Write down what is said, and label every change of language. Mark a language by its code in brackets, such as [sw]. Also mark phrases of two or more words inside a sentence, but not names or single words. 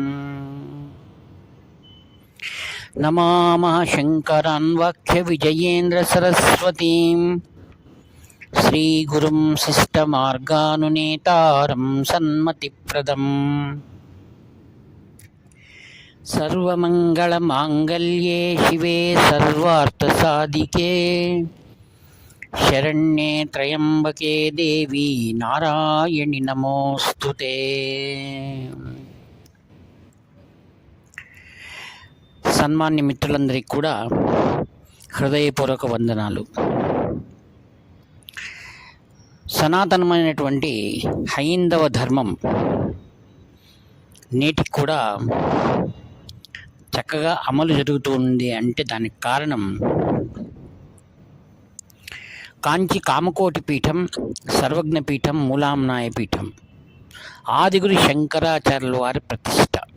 [sa] नमामः शङ्करान् वाक्यविजयेन्द्रसरस्वतीं श्रीगुरुं शिष्टमार्गानुनेतारं सन्मतिप्रदम्। सर्वमङ्गलमाङ्गल्ये शिवे सर्वार्थसाधिके शरण्ये त्र्यम्बके देवी नारायणि नमोऽस्तुते। [te] సన్మాన్య మిత్రులందరికీ కూడా హృదయపూర్వక వందనాలు. సనాతనమైనటువంటి హైందవ ధర్మం నేటికి కూడా చక్కగా అమలు జరుగుతుంది అంటే దానికి కారణం కాంచి కామకోటి పీఠం, సర్వజ్ఞ పీఠం, మూలాంనాయ పీఠం, ఆదిగురు శంకరాచార్యుల వారి ప్రతిష్ట.